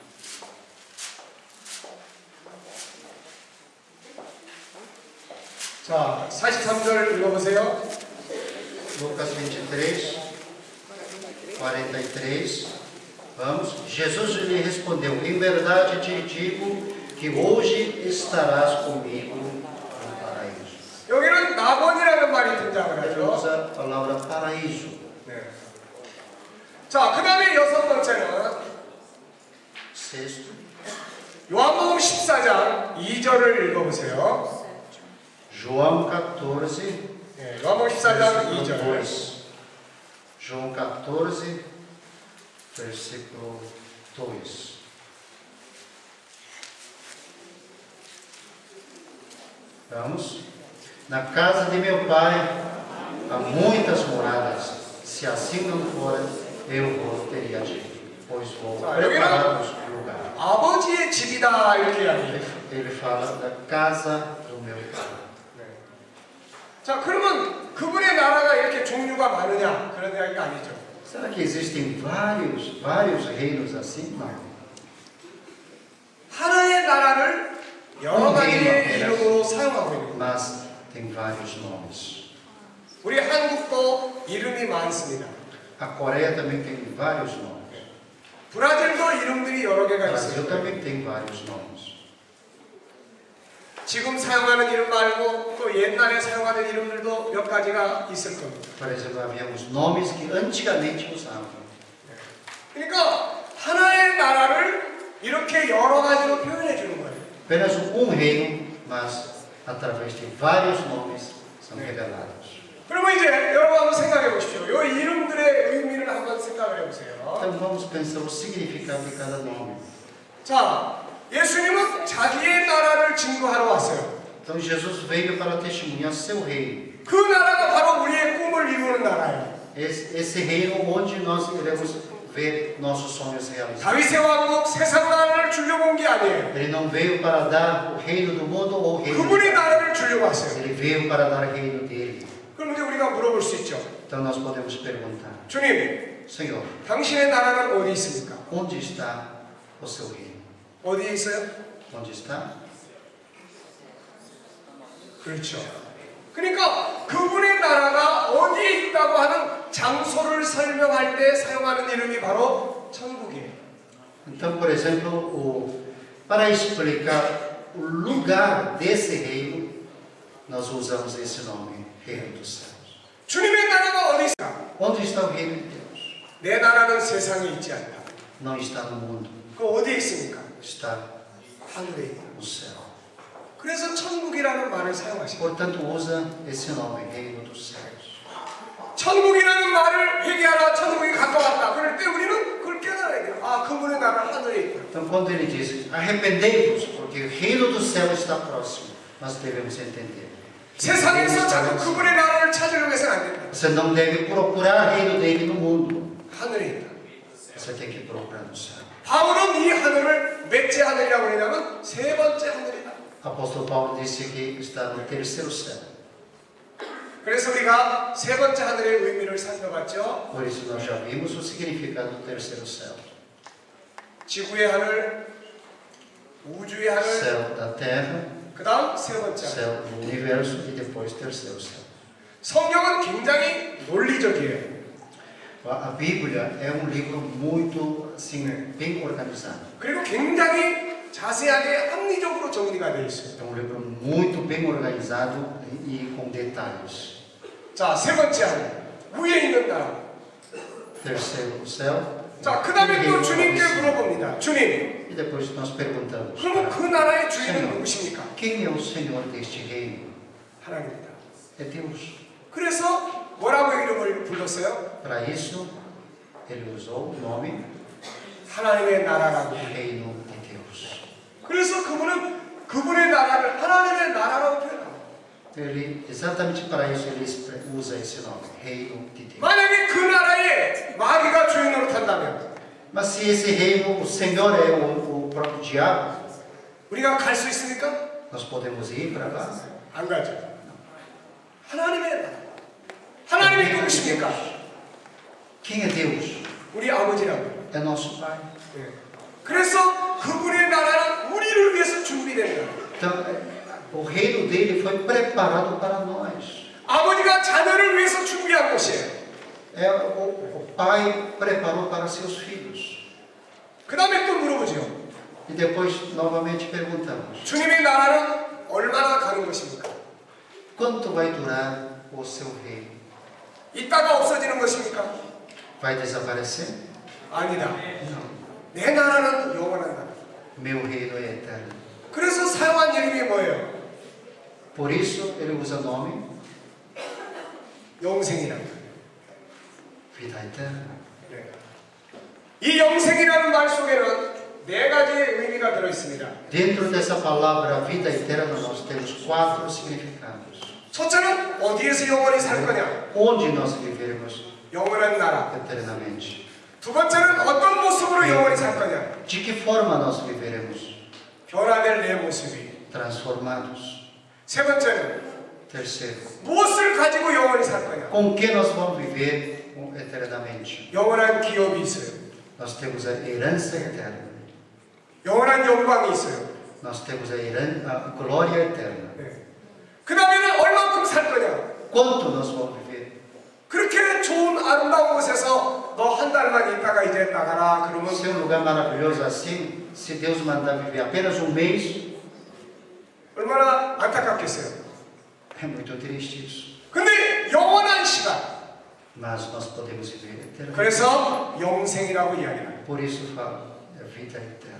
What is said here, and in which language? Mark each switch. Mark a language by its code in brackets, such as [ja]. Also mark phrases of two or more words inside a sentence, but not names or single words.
[ko] 자, 43절 읽어보세요. [pt] Lucas 23, 43. Vamos. Jesus lhe respondeu: em verdade te digo que hoje estarás comigo no paraíso. [ko] 여기는 낙원이라는 말이 등장을 [pt] Ele [ko] 하죠. [pt] usa a palavra paraíso. [ko] 네. 자, 그 다음에 여섯 번째는 [pt] Sexto, [ko] 요한복음 14장 2절을 읽어보세요. [pt] João 14, [ko] 네, 요한복음 14장 2절. [pt] João 14, versículo 2. Vamos. Na casa de meu pai há muitas moradas. Se assim não for, eu vos teria dito, pois vou preparar-vos lugar. [ko] 아버지의 집이다 이렇게 이야기해요. [pt] Ele fala da casa do meu pai. [ko] 네. 자, 그러면 그분의 나라가 이렇게 종류가 많으냐? 그런 이야기가 아니죠. [pt] Será que existem vários reinos assim? Não. [ko] 하나의 나라를 여러 가지의 이름으로 사용하고 있는 거예요. [pt] Mas tem vários nomes. [ko] 우리 한국도 이름이 많습니다. [pt] A Coreia também tem vários nomes. [ko] 브라질도 이름들이 여러 [pt] O [ko] 개가 [pt] Brasil [ko] 있어요. [pt] também tem vários nomes. [ko] 지금 사용하는 이름 말고 또 옛날에 사용하는 이름들도 몇 가지가 있을 겁니다. [pt] Por exemplo, havia uns nomes que antigamente usavam. [ko] 그러니까 하나의 나라를 이렇게 여러 가지로 표현해 주는 거예요. [pt] Apenas reino, mas através de vários nomes são revelados. [ko] 그러면 이제 여러분 한번 생각해 보십시오. 이 이름들의 의미를 한번 생각을 해보세요. [pt] Então vamos pensar o significado de cada nome. [ko] 자, 예수님은 자기의 나라를 증거하러 왔어요. [pt] Então Jesus veio para testemunhar seu reino. [ko] 그 나라가 바로 우리의 꿈을 이루는 나라예요. [pt] Esse reino onde nós iremos ver nossos sonhos realizados. [ko] 다윗의 왕국 세상 나라를 주려고 온 게 아니에요. [pt] Ele não veio para dar o reino do mundo ou o reino de [ko] 그분의 [pt] Deus. [ko] 나라를 주려고 왔어요. [pt] Ele veio para dar o reino dele. [ko] 그럼 이제 우리가 물어볼 수 있죠. [pt] Então nós podemos perguntar: [ko] 주님, [pt] Senhor, [ko] 당신의 나라는 어디 있습니까? [pt] onde está o seu reino? [ko] 어디에 있어요? [pt] Onde está? [ko] 그렇죠. 그러니까 그분의 나라가 어디에 있다고 하는 장소를 설명할 때 사용하는 이름이 바로 천국이에요. [pt] Então, por exemplo, para explicar o lugar desse reino, nós usamos esse nome, Reino dos Céus. [ko] 주님의 나라가 어디 있을까? [pt] Onde está o reino de Deus? [ko] 내 나라는 세상에 있지 않다. [pt] Não está no mundo, [ko] 그 어디에 있습니까? [pt] está [ko] 하늘에 있다. [pt] no céu. [ko] 그래서 천국이라는 말을 사용하십니다. [pt] Portanto, usa esse nome, Reino dos Céus. [ko] 천국이라는 말을 회개하라, 천국이 가까웠다. 그럴 때 우리는 그걸 깨달아야 돼요. 아, 그분의 나라는 하늘에 있다. [pt] Então, quando ele diz, arrependei-vos, porque o reino do céu está próximo, nós devemos entender. [ko] 세상에서 자꾸 그분의 나라를 찾으려고 해서는 안 된다. [pt] Você não deve procurar o reino dele no mundo. [ko] 하늘에 있다. [pt] Você tem que procurar no céu. [ko] 바울은 이 하늘을 몇째 하늘이라고 하냐면 세 번째 하늘이다. [pt] Apóstolo Paulo disse que está no terceiro céu. [ko] 그래서 우리가 세 번째 하늘의 의미를 살펴봤죠. [pt] Por isso nós já vimos o significado do terceiro céu. [ko] 지구의 하늘, 우주의 하늘, [pt] Céu da terra, [ko] 그 다음 세 번째 하늘. [pt] céu do universo e depois terceiro céu. [ko] 성경은 굉장히 논리적이에요. [pt] A Bíblia é um livro muito assim, bem organizado. [ko] 그리고 굉장히 자세하게 합리적으로 정리가 되어 있어요. [pt] É um livro muito bem organizado e com detalhes. [ko] 자, 세 번째 하늘, 위에 있는 나라. [pt] Terceiro céu. [ko] 자, 그 다음에 또 주님께 물어봅니다. 주님, [pt] E depois nós perguntamos: [ko] 그러면 그 나라의 주인은 누구십니까? [pt] quem é o Senhor deste reino? [ko] 하나님입니다. [pt] É Deus. [ko] 그래서 뭐라고 이름을 불렀어요? [pt] Para isso, ele usou o nome [ko] 하나님의 나라라고. [pt] Reino de Deus. [ko] 그래서 그분은 그분의 나라를 하나님의 나라라고 표현합니다. [pt] Ele, exatamente para isso, ele usa esse nome, Reino de Deus. [ko] 만약에 그 나라에 마귀가 주인으로 탄다면 [pt] Mas se esse reino, o Senhor é o próprio diabo, [ko] 우리가 갈 수 있습니까? [pt] nós podemos ir para lá? [ko] 안 가죠. 하나님의 나라. 하나님이 누구십니까? [pt] Quem é Deus? [ko] 우리 아버지라고. [pt] É nosso Pai. [ko] 그래서 그분의 나라는 우리를 위해서 준비된 거예요. [pt] Então, o reino dele foi preparado para nós. [ko] 아버지가 자녀를 위해서 준비한 곳이에요. [pt] O Pai preparou para seus filhos. [ko] 그 다음에 또 물어보죠. [pt] E depois, novamente, perguntamos: [ko] 주님의 나라는 얼마나 가는 것입니까? [pt] quanto vai durar o seu reino? [ko] 이따가 없어지는 것입니까? [pt] Vai desaparecer? [ko] 아니다. [pt] Não. [ko] 내 나라는 영원한 나라. [pt] Meu reino é eterno. [ko] 그래서 사용한 이름이 뭐예요? [pt] Por isso, ele usa o nome [ko] 영생이라고. [pt] vida eterna. [ko] 이 영생이라는 말 속에는 네 가지의 의미가 들어 있습니다. [pt] Dentro dessa palavra vida eterna, nós temos 4 significados. [ko] 첫째는 어디에서 영원히 살 거냐? [pt] Onde nós viveremos [ko] 영원한 나라. [pt] eternamente? [ko] 두 번째는 어떤 모습으로 영원히 살 거냐? [pt] De que forma nós viveremos? [ko] 변화될 내 모습이. [pt] Transformados. [ko] 세 번째는 [pt] Terceiro, [ko] 무엇을 가지고 영원히 살 거냐? [pt] com que nós vamos viver eternamente? [ko] 영원한 기업이 있어요. [pt] Nós temos a herança eterna. [ko] 영원한 영광이 있어요. [pt] Nós temos a glória eterna. [ko] 그 다음에는 얼만큼 살 거냐? [pt] Quanto nós vamos viver? [ko] 그렇게 좋은 아름다운 곳에서 너 한 달만 있다가 이제 나가라 그러면 [pt] Se é um lugar maravilhoso assim, se Deus mandar viver apenas um mês, [ko] 얼마나 안타깝겠어요. [pt] é muito triste isso. [ko] 근데 영원한 시간. [pt] Mas nós podemos viver eternamente. [ko] 그래서 영생이라고 이야기해요. [pt] Por isso falo, é vida eterna.